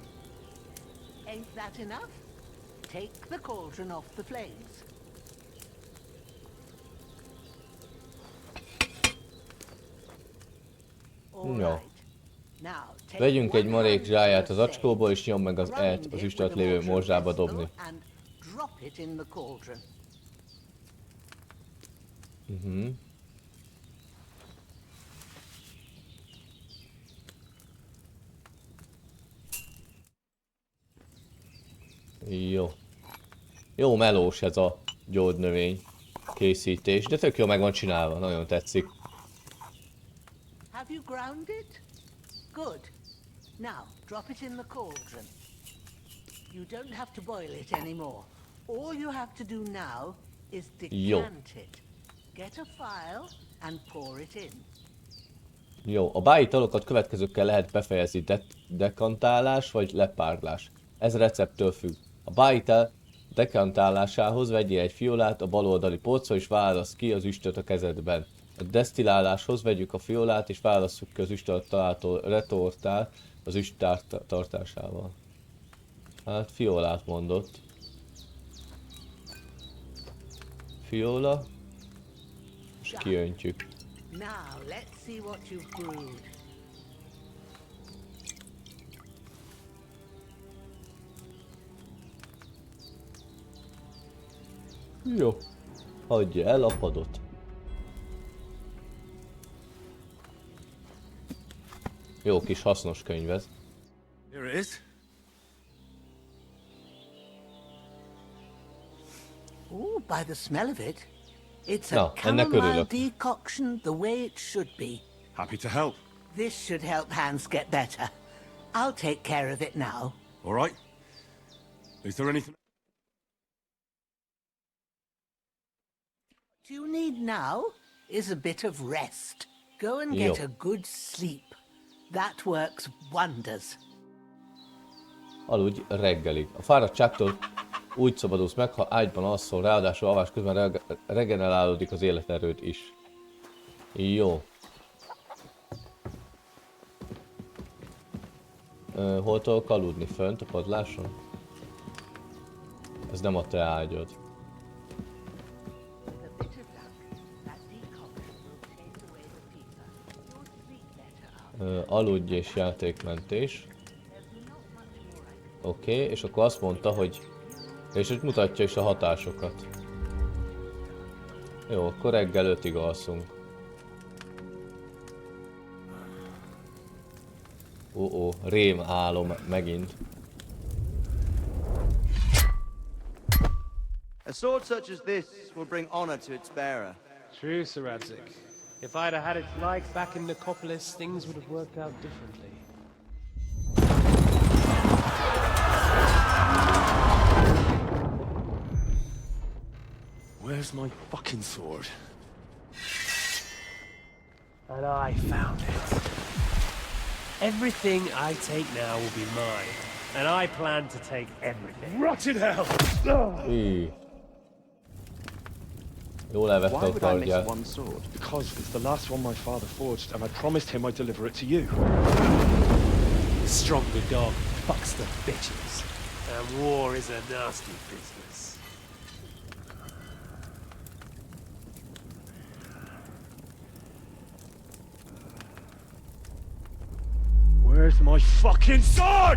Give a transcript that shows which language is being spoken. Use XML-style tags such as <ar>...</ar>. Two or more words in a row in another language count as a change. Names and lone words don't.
<en>Ain't that enough? Take the cauldron off the flames. All</en> <hu>Jó.</hu> <en>right. Now, take</en> <hu>Vegyünk egy</hu> <en>one</en> <hu>marék</hu> <en>hand</en> <hu>zsáját az</hu> <en>to the</en> <hu>acskóból és nyomd meg az</hu> <en>sage,</en> <hu>E-t</hu> <en>grind</en> <hu>az</hu> <en>it</en> <hu>üstöt</hu> <en>with a</en> <hu>lévő</hu> <en>mortar</en> <hu>morzsába</hu> <en>pestle</en> <hu>dobni.</hu> <en>and drop it in the cauldron.</en> <hu>Jó. Jó melós ez a gyógynövény készítés, de tök jó meg van csinálva, nagyon tetszik.</hu> <en>Have you ground it? Good. Now, drop it in the cauldron. You don't have to boil it anymore. All you have to do now is</en> <hu>Jó.</hu> <en>decant it. Get a file and pour it in.</en> <hu>Jó, a bájitalokat következőkkel lehet befejezni, dekantálás vagy lepárlás. Ez recepttől függ. A bájitel dekantálásához vegyél egy fiolát a bal oldali polcra és válasz ki az üstöt a kezedben. A desztilláláshoz vegyük a fiolát és válasszuk ki az üstöt található retortát az üst tartásával. Hát fiolát mondott. Fiola. És kiöntjük.</hu> <en>Now, let's see what you've brewed.</en> <hu>Jó. Hagyja el a padot. Jó kis hasznos könyv ez.</hu> <en>Here it is. Ooh, by the smell of it, it's</en> <hu>No, a ennek</hu> <en>chamomile</en> <hu>örülök.</hu> <en>decoction the way it should be. Happy to help. This should help Hans get better. I'll take care of it now. All right? Is there anything... What you need now is a bit of rest. Go and get</en> <hu>Jó.</hu> <en>a good sleep. That works wonders.</en> <hu>Aludj reggelig. A fáradtságtól úgy szabadulsz meg, ha ágyban alszol, ráadásul alvás közben regenerálódik az életerőd is. Jó. Hol tudok aludni? Fönt a padláson? Ez nem a te ágyad.</hu> <en>A bit of luck. That decoction will chase away the fever. You'll sleep better after.</en> <hu>Aludj és játékmentés. Oké, és akkor azt mondta, hogy... És hogy mutatja is a hatásokat. Jó, akkor reggel 5-ig alszunk. Rém álom megint.</hu> <en>A sword such as this will bring honor to its bearer. True, Sir Radzik. If I'd have had its like back in Nicopolis, things would have worked out differently. Where's my fucking sword? And I found it. Everything I take now will be mine. And I plan to take everything. Rotted hell!</en> <hu>Íj. Jól elvette</hu> <en>Why</en> <hu>a</hu> <en>would I miss</en> <hu>kardját.</hu> <en>one sword? Because it's the last one my father forged, and I promised him I'd deliver it to you. The stronger dog fucks the bitches. And war is a nasty business. Where's my fucking sword?</en>